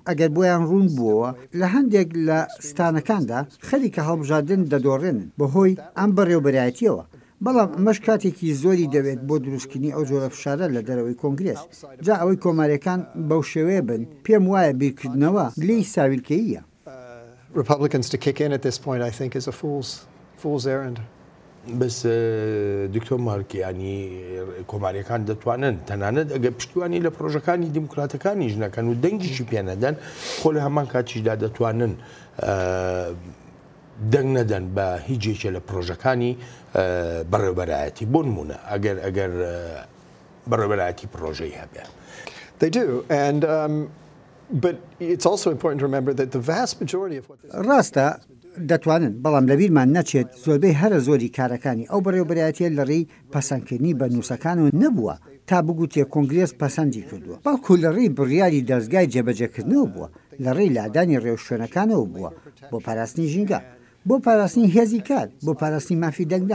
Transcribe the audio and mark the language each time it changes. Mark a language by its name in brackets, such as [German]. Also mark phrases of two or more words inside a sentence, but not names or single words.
[Central Kurdish] ئەگەر بۆیان ڕوون بووەوە لە هەندێک لە ستانەکاندا خەریکە هەڵبژاردن دەدۆڕێنن بەهۆی ئەم بەڕێوەبەرایەتیەوە، بەڵام ئەمەش کاتێکی زۆری دەوێت بۆ دروستکردنی ئەو جۆرە فشارە لە دەرەوەی کۆنگرێس. جا ئەوەی کۆماریەکان بەو شێوەیە بن پێم وایە بیرکردنەوە گلەی ساویلکەییە. [English] Republicans to kick in at this point, I think, is a fool's errand. [Central Kurdish] بەس دکتۆر مارک ینی کۆماریەکان دەتوانن تەنانەت ئەگە پشتیوانی لە پرۆژەکانی دیموکراتەکانیش نەکەن و دەنگیشی پێنەدەن خۆ لە هەمان کاتیشدا دەتوانن دەنگ نەدەن بە هیچێکە لە پرۆژەکانی بەڕێوەبەرایەتی بۆ نمونە ئەگەر بەڕێوەبەرایەتی پرۆژەی هەبێ. [English] They do, and but it's also important to remember that the vast majority of what [Central Kurdish] ڕاستە دەتوانن، بەڵام لەبیرمان نەچێت زۆربەی هەرە زۆری کارەکانی ئەو بەڕێوەبەرایەتیە لە ڕێی پەسەندکردنی بە نووسەکانەوە نەبووە تا بگوتێ کۆنگرێس پەسەندی کردووە، بەڵکو لە ڕێی بڕیاری دەستگای جێبەجێکردنەوە بووە، لە ڕێی لادانی ڕێوشوێنەکانەوە بووە بۆ پاراستنی ژینگە، بۆ پاراستنی هێزی کار، بۆ پاراستنی مافی دەنگدان.